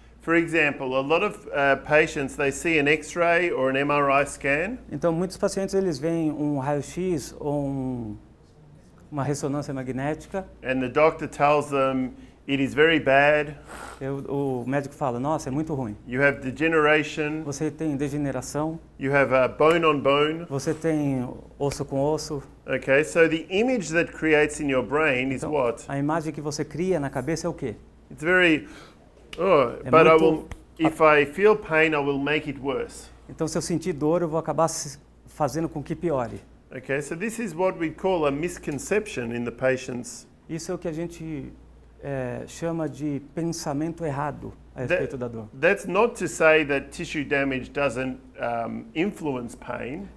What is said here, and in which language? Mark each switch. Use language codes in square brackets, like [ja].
[en] For example, a lot of patients, they see an X-ray or an MRI scan, [pt] Então, muitos pacientes eles veem um raio-x ou uma ressonância magnética. [en] and the doctor tells them it is very bad. [pt] O médico fala, nossa, é muito ruim. [en] You have degeneration. [pt] Você tem degeneração, [en] You have bone on bone. [pt] você tem osso com osso. [en] Okay, so the image that creates in your brain is [pt] Então, [en] what? [pt] a imagem que você cria na cabeça é o quê? [en] It's very, [pt] É [en] but I [pt] muito- [en] will, if I feel pain, I will make it worse. [pt] Então, se eu sentir dor, eu vou acabar fazendo com que piore. [en] Okay, so this is what we call a misconception in the patient's. [pt] Isso é o que a gente chama de pensamento errado a respeito da dor. [en] That's not to say that tissue damage doesn't influence pain.